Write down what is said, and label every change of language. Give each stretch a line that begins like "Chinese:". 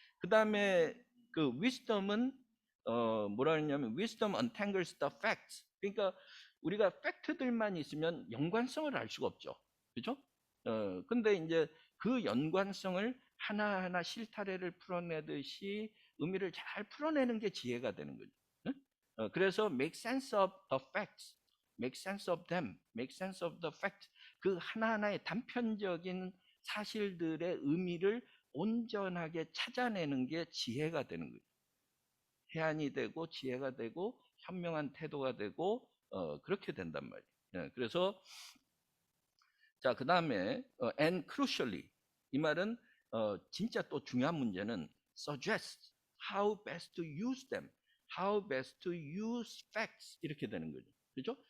Korean: 그 다음에 그 wisdom은 뭐라 그러냐면
English: wisdom untangles the facts.
Korean: 그러니까 우리가 팩트들만 있으면 연관성을 알 수가 없죠. 그죠? 근데 이제 그 연관성을 하나하나 실타래를 풀어내듯이 의미를 잘 풀어내는 게 지혜가 되는 거죠. 응? 그래서
English: make sense of the facts, make sense of them, make sense of the facts.
Korean: 그 하나하나의 단편적인 사실들의 의미를 온전하게 찾아내는 게 지혜가 되는 거예요. 해안이 되고 지혜가 되고 현명한 태도가 되고 그렇게 된단 말이에요. 그래서 자, 그 다음에
English: and crucially
Korean: 이 말은 진짜 또 중요한 문제는
English: suggest how best to use them, how best to use facts
Korean: 이렇게 되는 거죠. 그죠?